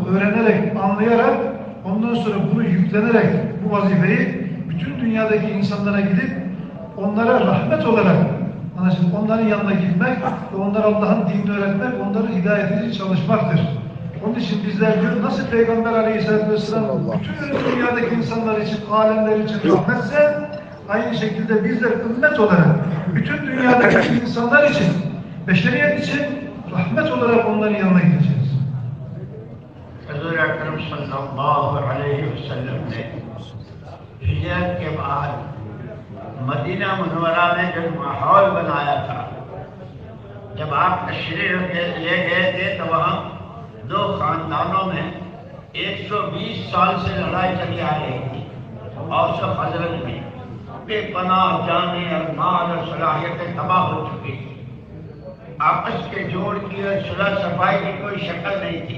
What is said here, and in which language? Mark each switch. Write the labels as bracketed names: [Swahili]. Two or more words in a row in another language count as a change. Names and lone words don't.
[Turkish] Öğrenerek, anlayarak, ondan sonra bunu yüklenerek bu vazifeyi bütün dünyadaki insanlara gidip onlara rahmet olarak, anlaşıldı, onların yanına gitmek ve onlara Allah'ın dinini öğretmek, onların hidayeti için çalışmaktır. Onun için bizler diyor, nasıl Peygamber Aleyhisselatü Vesselam bütün dünyadaki insanlar için, alemler için rahmetse, aynı şekilde bizler ümmet olarak bütün dünyadaki insanlar için, beşeriyet için rahmet olarak onların yanına gideceğiz. [Urdu] حضور اکرم [Arabic] صلی اللہ علیہ وسلم [Urdu] نے ہجرت کے بعد مدینہ منورہ میں جو ماحول بنایا تھا، جب آپ تشریف لے گئے تھے تو وہاں دو خاندانوں میں 120 سال سے لڑائی چلی آ رہی تھی، اوس و خزرج میں بے پناہ جانیں اور مال اور صلاحیتیں تباہ ہو چکی تھی، آپس کے جوڑ کی اور صلح صفائی کی کوئی شکل نہیں تھی۔